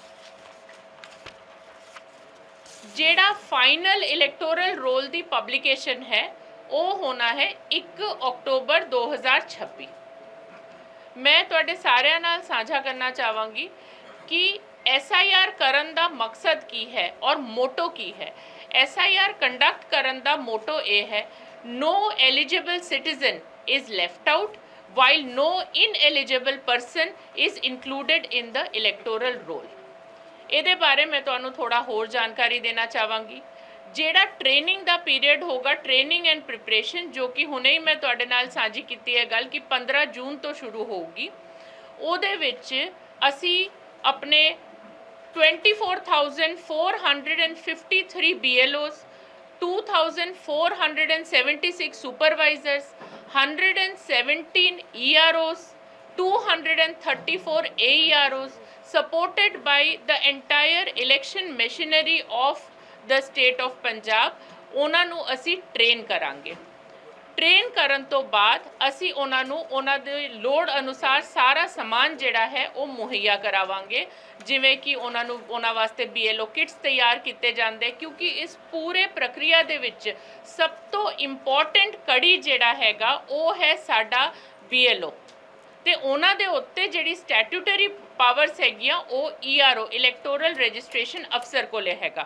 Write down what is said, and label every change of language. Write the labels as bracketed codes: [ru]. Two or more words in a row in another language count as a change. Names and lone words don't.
[pa] ਜਿਹੜਾ [en] final electoral roll [pa] ਦੀ ਪਬਲਿਕੇਸ਼ਨ ਹੈ ਉਹ ਹੋਣਾ ਹੈ 1 ਅਕਤੂਬਰ 2026। ਮੈਂ ਤੁਹਾਡੇ ਸਾਰਿਆਂ ਨਾਲ ਸਾਂਝਾ ਕਰਨਾ ਚਾਹਾਂਗੀ ਕਿ SIR ਕਰਨ ਦਾ ਮਕਸਦ ਕੀ ਹੈ ਔਰ ਮੋਟੋ ਕੀ ਹੈ। SIR ਕੰਡਕਟ ਕਰਨ ਦਾ ਮੋਟੋ ਇਹ ਹੈ, [en] no eligible citizen is left out while no ineligible person is included in the electoral roll। [pa] ਇਹਦੇ ਬਾਰੇ ਮੈਂ ਤੁਹਾਨੂੰ ਥੋੜਾ ਹੋਰ ਜਾਣਕਾਰੀ ਦੇਣਾ ਚਾਹਾਂਗੀ। ਜਿਹੜਾ ਟ੍ਰੇਨਿੰਗ ਦਾ ਪੀਰੀਅਡ ਹੋਗਾ, [en] training and preparation, [pa] ਜੋ ਕਿ ਹੁਣੇ ਹੀ ਮੈਂ ਤੁਹਾਡੇ ਨਾਲ ਸਾਂਝੀ ਕੀਤੀ ਹੈ ਗੱਲ ਕਿ 15 ਜੂਨ ਤੋਂ ਸ਼ੁਰੂ ਹੋਊਗੀ। ਉਹਦੇ ਵਿੱਚ ਅਸੀਂ ਆਪਣੇ [en] 24,453 BLOs, 2,476 supervisors, 117 EROs, 234 AEROs, supported by the entire election machinery of the state of Punjab, [pa] ਉਹਨਾਂ ਨੂੰ ਅਸੀਂ ਟ੍ਰੇਨ ਕਰਾਂਗੇ। ਟ੍ਰੇਨ ਕਰਨ ਤੋਂ ਬਾਅਦ ਅਸੀਂ ਉਹਨਾਂ ਨੂੰ ਉਹਨਾਂ ਦੇ ਲੋੜ ਅਨੁਸਾਰ ਸਾਰਾ ਸਮਾਨ ਜਿਹੜਾ ਹੈ ਉਹ ਮੁਹੱਈਆ ਕਰਾਵਾਂਗੇ, ਜਿਵੇਂ ਕਿ ਉਹਨਾਂ ਵਾਸਤੇ [en] BLO kits [pa] ਤਿਆਰ ਕੀਤੇ ਜਾਂਦੇ, ਕਿਉਂਕਿ ਇਸ ਪੂਰੇ ਪ੍ਰਕਿਰਿਆ ਦੇ ਵਿੱਚ ਸਭ ਤੋਂ ਇੰਪੋਰਟੈਂਟ ਕੜੀ ਜਿਹੜਾ ਹੈਗਾ ਉਹ ਹੈ ਸਾਡਾ BLO, ਤੇ ਉਹਨਾਂ ਦੇ ਉੱਤੇ ਜਿਹੜੀ [en] statutory powers [pa] ਹੈਗੀਆਂ ਉਹ ERO [en] electoral registration officer [pa] ਕੋਲੇ ਹੈਗਾ।